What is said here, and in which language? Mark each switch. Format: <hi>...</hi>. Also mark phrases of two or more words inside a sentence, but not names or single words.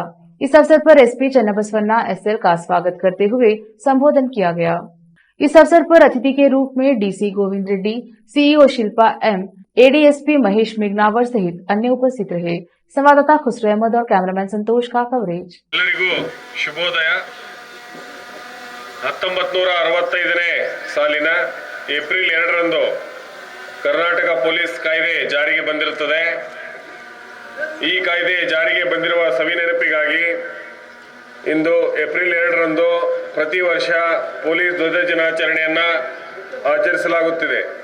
<hi>इस अवसर पर एसपी चन्नबसवन्ना एसएल का स्वागत करते हुए संबोधन किया गया। इस अवसर पर अतिथि के रूप में डीसी गोविंद रेड्डी, सीईओ शिल्पा एम, एडीएसपी महेश मिगनावर सहित अन्य उपस्थित रहे। संवाददाता खुसरो अहमद और कैमरामैन संतोष का कवरेज।</hi> <kn>ಶುಭೋದಯ 1965ನೇ ಸಾಲಿನ ಏಪ್ರಿಲ್ 2ರಂದು ಕರ್ನಾಟಕ ಪೊಲೀಸ್ ಕಾಯ್ದೆ ಜಾರಿಗೆ ಬಂದಿರುತ್ತದೆ। ಈ ಕಾಯ್ದೆ ಜಾರಿಗೆ ಬಂದಿರುವ ಸವಿನೆನಪಿಗಾಗಿ ಇಂದು ಏಪ್ರಿಲ್ 2ರಂದು ಪ್ರತಿ ವರ್ಷ ಪೊಲೀಸ್ ಧ್ವಜ ದಿನಾಚರಣೆಯನ್ನು ಆಚರಿಸಲಾಗುತ್ತಿದೆ।</kn>